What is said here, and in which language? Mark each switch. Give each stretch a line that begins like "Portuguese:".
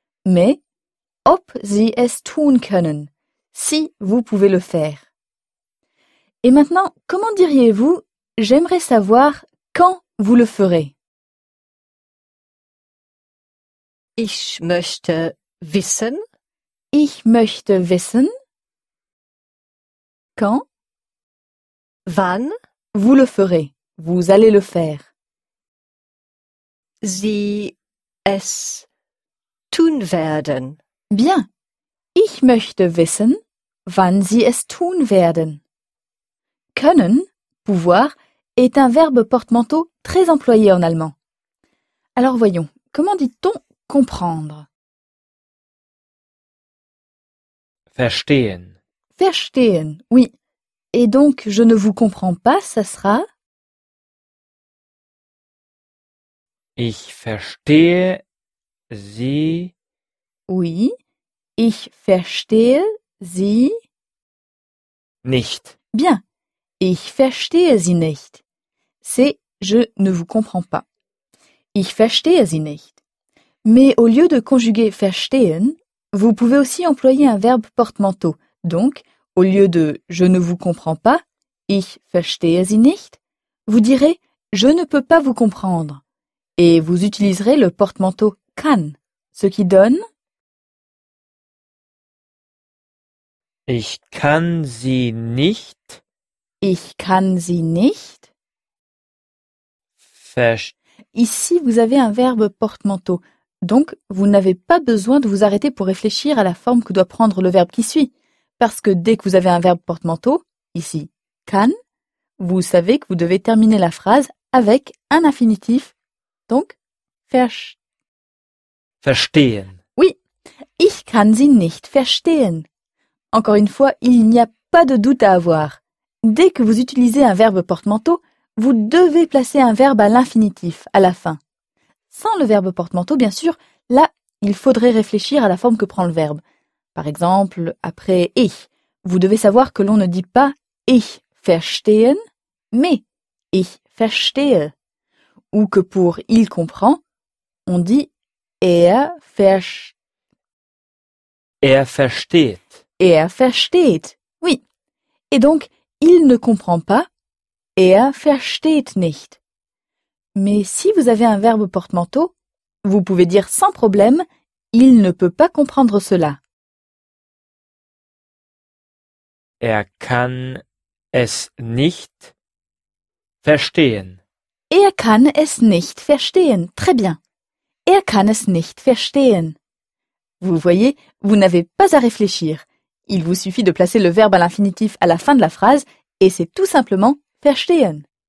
French: Mais
German: ob Sie es tun können.
French: Si vous pouvez le faire. Et maintenant, comment diriez-vous j'aimerais savoir quand vous le ferez?
German: Ich möchte wissen. Ich möchte wissen.
French: Quand?
German: Wann?
French: Vous le ferez. Vous allez le faire.
German: Sie es tun werden.
French: Bien.
German: Ich möchte wissen, wann Sie es tun werden.
French: Können, pouvoir, est un verbe portemanteau très employé en allemand. Alors voyons, comment dit-on comprendre?
German: Verstehen. Verstehen, oui.
French: Et donc, je ne vous comprends pas, ça sera?
German: Ich verstehe Sie. Oui, ich verstehe Sie nicht. Bien, ich verstehe Sie nicht.
French: C'est je ne vous comprends pas.
German: Ich verstehe Sie nicht.
French: Mais au lieu de conjuguer verstehen, vous pouvez aussi employer un verbe portemanteau. Donc, au lieu de je ne vous comprends pas,
German: ich verstehe Sie nicht,
French: vous direz je ne peux pas vous comprendre. Et vous utiliserez le portemanteau kann, ce qui donne
German: Ich kann sie nicht. Ich kann sie nicht.
French: Ici, vous avez un verbe portemanteau. Donc, vous n'avez pas besoin de vous arrêter pour réfléchir à la forme que doit prendre le verbe qui suit. Parce que dès que vous avez un verbe portemanteau, ici, kann, vous savez que vous devez terminer la phrase avec un infinitif. Donc,
German: verstehen. Oui, ich kann sie nicht verstehen.
French: Encore une fois, il n'y a pas de doute à avoir. Dès que vous utilisez un verbe portemanteau, vous devez placer un verbe à l'infinitif, à la fin. Sans le verbe portemanteau, bien sûr, là, il faudrait réfléchir à la forme que prend le verbe. Par exemple, après « ich », vous devez savoir que l'on ne dit pas «
German: ich verstehen
French: », mais «
German: ich verstehe ».
French: Ou que pour « il comprend », on dit «
German: er versteht ». Er versteht, oui.
French: Et donc, il ne comprend pas,
German: er versteht nicht.
French: Mais si vous avez un verbe portemanteau, vous pouvez dire sans problème, il ne peut pas comprendre cela.
German: Er kann es nicht verstehen. Er kann es nicht verstehen,
French: très bien.
German: Er kann es nicht verstehen.
French: Vous voyez, vous n'avez pas à réfléchir. Il vous suffit de placer le verbe à l'infinitif à la fin de la phrase et c'est tout simplement verstehen.